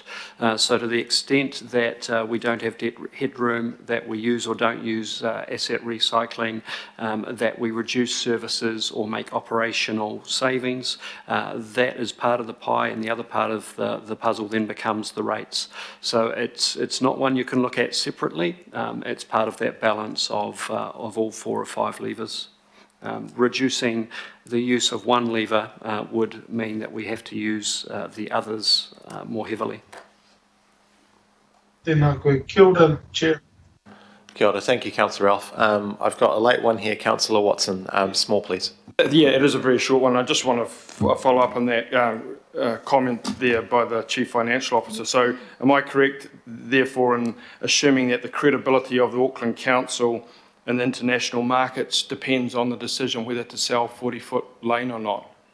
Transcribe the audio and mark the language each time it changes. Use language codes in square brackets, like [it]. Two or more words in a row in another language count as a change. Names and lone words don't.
[en] So to the extent that we don't have debt headroom, that we use or don't use asset recycling, that we reduce services or make operational savings, that is part of the pie, and the other part of the puzzle then becomes the rates. So it's not one you can look at separately. It's part of that balance of all 4 or 5 levers. Reducing the use of one lever would mean that we have to use the others more heavily. [mi] Tēnā koe. Kia ora, Chair. Kia ora. [en] Thank you, Councillor Ralph. I've got a late one here, Councillor Watson. Small, please. Yeah, it is a very short one. I just want to follow up on that comment there by the Chief Financial Officer. So am I correct, therefore, in assuming that the credibility of the Auckland Council in the international markets depends on the decision whether to sell 40-foot lane or not?